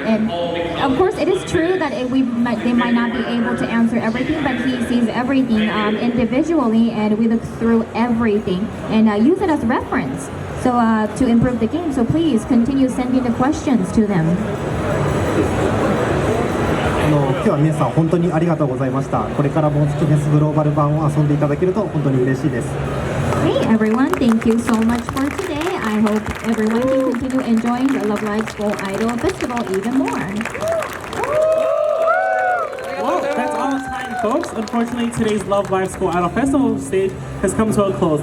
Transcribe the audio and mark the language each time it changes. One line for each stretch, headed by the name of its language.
English: And of course, it is true that they might not be able to answer everything, but he sees everything individually, and we look through everything and use it as reference. So to improve the game. So please continue sending the questions to them.
Japanese: 今日は皆さん本当にありがとうございました。これからもスキネスグローバル版を遊んでいただけると本当に嬉しいです。
English: Hey everyone, thank you so much for today. I hope everyone can continue enjoying the Love Live School Idol Festival even more. Well, that's all the time, folks. Unfortunately, today's Love Live School Idol Festival stage has come to a close.